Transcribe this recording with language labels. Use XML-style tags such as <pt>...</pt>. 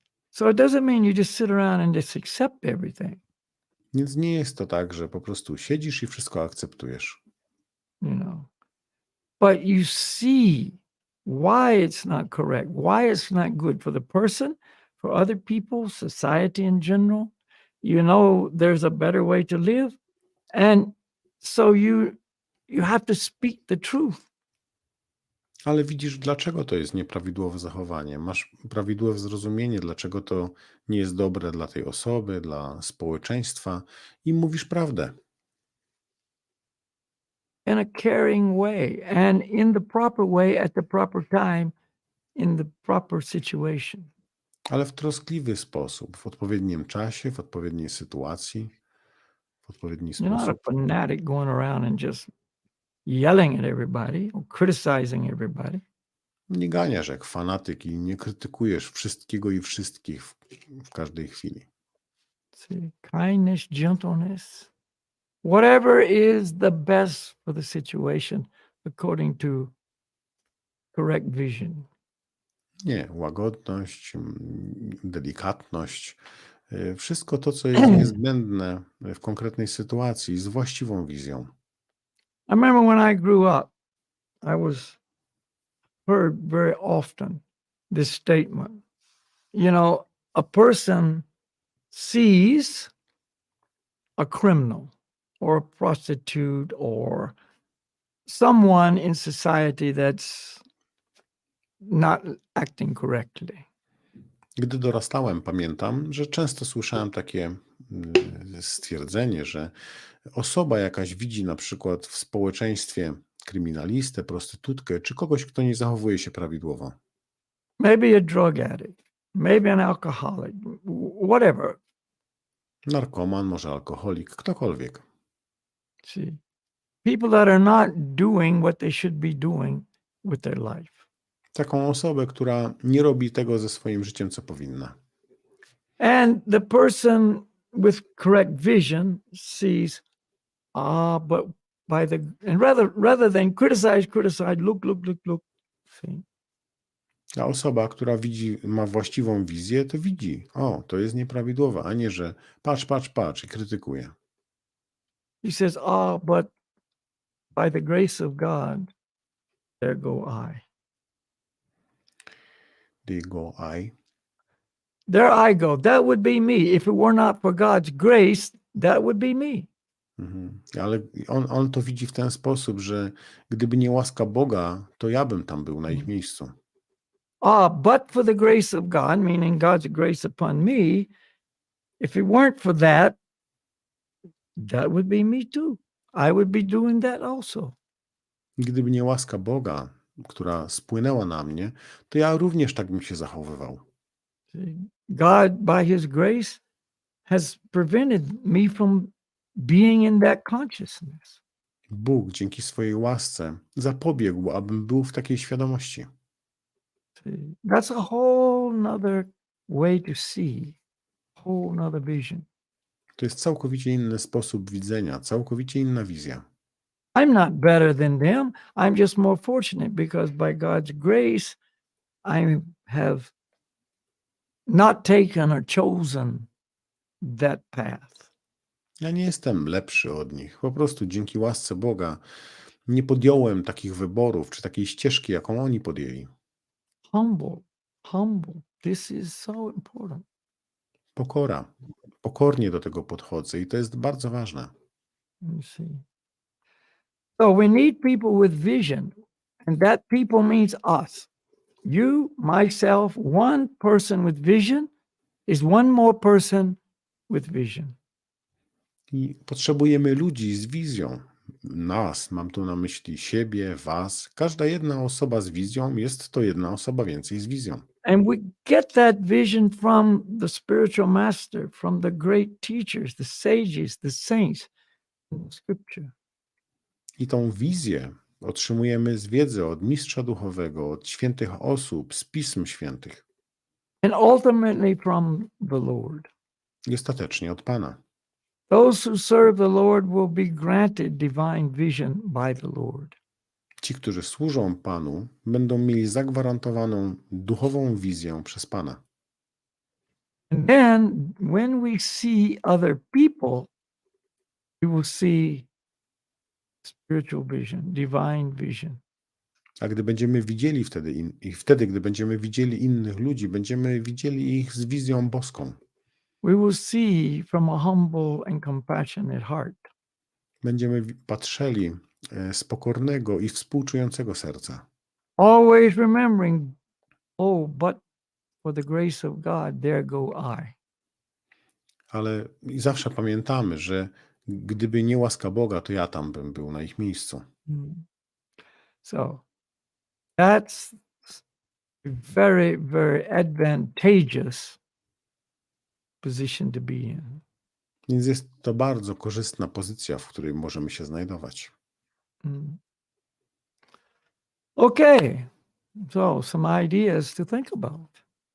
<en>So it doesn't mean you just sit around and just accept everything.</en> <pl>Więc nie jest to tak, że po prostu siedzisz i wszystko akceptujesz.</pl> <en>But you see why it's not correct, why it's not good for the person, for other people, society in general. There's a better way to live. And so you have to speak the truth.</en> <pl>Ale widzisz, dlaczego to jest nieprawidłowe zachowanie. Masz prawidłowe zrozumienie, dlaczego to nie jest dobre dla tej osoby, dla społeczeństwa i mówisz prawdę.</pl> <en>In a caring way and in the proper way at the proper time in the proper situation.</en> <pl>Ale w troskliwy sposób, w odpowiednim czasie, w odpowiedniej sytuacji, w odpowiedni</pl> <en>You're not</en> <pl>sposób.</pl> <en>a fanatic going around and just yelling at everybody or criticizing everybody.</en> <pl>Nie ganiasz jak fanatyk i nie krytykujesz wszystkiego i wszystkich w każdej chwili.</pl> <en>See, kindness, gentleness, whatever is the best for the situation according to correct vision.</en> <pl>Nie, łagodność, delikatność, wszystko to, co jest niezbędne w konkretnej sytuacji z właściwą wizją.</pl> <en>I remember when I grew up, I was heard very often this statement. A person sees a criminal or a prostitute or someone in society that's not acting correctly.</en> <pl>Gdy dorastałem, pamiętam, że często słyszałem takie stwierdzenie, że osoba jakaś widzi na przykład w społeczeństwie kryminalistę, prostytutkę, czy kogoś, kto nie zachowuje się prawidłowo.</pl> <en>Maybe a drug addict, maybe an alcoholic, whatever.</en> <pl>Narkoman, może alkoholik, ktokolwiek.</pl> <en>See, people that are not doing what they should be doing with their life.</en> <pl>Taką osobę, która nie robi tego ze swoim życiem, co powinna.</pl> <en>And the person with correct vision sees, but and rather than criticize, look. See.</en> <pl>A osoba, która ma właściwą wizję, to widzi, to jest nieprawidłowe, a nie, że patrz i krytykuje.</pl> <en>He says, but by the grace of God, there go I. There go I. There I go. That would be me. If it were not for God's grace, that would be me.</en> <pl>Ale on to widzi w ten sposób, że gdyby nie łaska Boga, to ja bym tam był na ich miejscu.</pl> <en>But for the grace of God, meaning God's grace upon me, if it weren't for that, that would be me too. I would be doing that also.</en> <pl>Gdyby nie łaska Boga, która spłynęła na mnie, to ja również tak bym się zachowywał.</pl> <en>God, by His grace, has prevented me from being in that consciousness.</en> <pl>Bóg dzięki swojej łasce zapobiegł, abym był w takiej świadomości.</pl> <en>That's a whole nother way to see, whole nother vision.</en> <pl>To jest całkowicie inny sposób widzenia, całkowicie inna wizja.</pl> <en>I'm not better than them. I'm just more fortunate because by God's grace, I have not taken or chosen that path.</en> <pl>Ja nie jestem lepszy od nich. Po prostu dzięki łasce Boga nie podjąłem takich wyborów, czy takiej ścieżki, jaką oni podjęli.</pl> <en>Humble. This is so important.</en> <pl>Pokora. Pokornie do tego podchodzę i to jest bardzo ważne.</pl> <en>You see. So we need people with vision, and that people means us. You, myself, one person with vision is one more person with vision.</en> <pl>I potrzebujemy ludzi z wizją. Nas, mam tu na myśli siebie, was. Każda jedna osoba z wizją jest to jedna osoba więcej z wizją.</pl> <en>And we get that vision from the spiritual master, from the great teachers, the sages, the saints in Scripture.</en> <pl>I tą wizję otrzymujemy z wiedzy od mistrza duchowego, od świętych osób, z pism świętych.</pl> <en>And ultimately from the Lord.</en> <pl>I ostatecznie od Pana.</pl> <en>Those who serve the Lord will be granted divine vision by the Lord.</en> <pl>Ci, którzy służą Panu, będą mieli zagwarantowaną duchową wizję przez Pana.</pl> <en>And then when we see other people, we will see spiritual vision, divine vision.</en> <pl>A gdy będziemy widzieli wtedy, gdy będziemy widzieli innych ludzi, będziemy widzieli ich z wizją boską.</pl> <en>We will see from a humble and compassionate heart.</en> <pl>Będziemy patrzyli z pokornego i współczującego serca.</pl> <en>Always remembering, but for the grace of God, there go I.</en> <pl>Ale i zawsze pamiętamy, że gdyby nie łaska Boga, to ja tam bym był na ich miejscu.</pl> <en>So that's very, very advantageous position to be in.</en> <pl>Więc jest to bardzo korzystna pozycja, w której możemy się znajdować.</pl> <en>Okay, so some ideas to think about.</en>